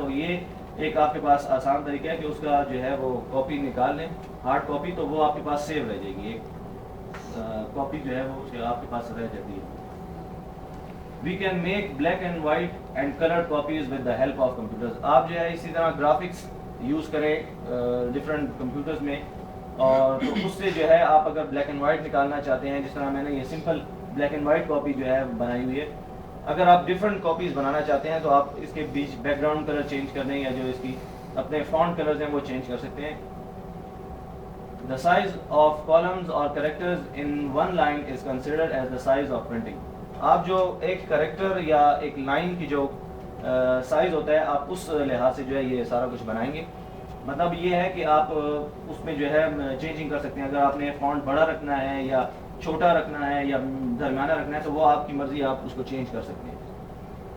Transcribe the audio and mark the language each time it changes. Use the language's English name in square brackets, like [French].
[Urdu] تو یہ ایک آپ کے پاس آسان طریقہ ہے کہ اس کا جو ہے وہ کاپی نکال لیں، ہارڈ کاپی، تو وہ آپ کے پاس سیو رہ جائے گی، ایک کاپی جو ہے وہ آپ کے پاس رہ جاتی ہے. [English] We can make black and white and colored copies with the help of computers. [Urdu] آپ جو ہے اسی طرح گرافکس یوز کریں ڈفرینٹ کمپیوٹرز میں، اور تو اس سے جو ہے آپ اگر بلیک اینڈ وائٹ نکالنا چاہتے ہیں، جس طرح میں نے یہ simple black and white copy جو ہے بنائی ہوئی ہے، اگر آپ ڈفرینٹ کاپیز بنانا چاہتے ہیں تو آپ اس کے بیچ بیک گراؤنڈ کلر چینج کرنے یا جو اس کی اپنے فونٹ کلرز ہیں وہ چینج کر سکتے ہیں. [English] The size of columns or characters in one line is considered as the size of printing. [Urdu] آپ جو ایک کریکٹر یا ایک لائن کی جو سائز ہوتا ہے، آپ اس لحاظ سے جو ہے یہ سارا کچھ بنائیں گے. مطلب یہ ہے کہ آپ اس میں جو ہے چینجنگ کر سکتے ہیں. اگر آپ نے فونٹ بڑا رکھنا ہے یا چھوٹا رکھنا ہے یا درمیانہ رکھنا ہے تو وہ آپ کی مرضی، آپ اس کو چینج کر سکتے ہیں.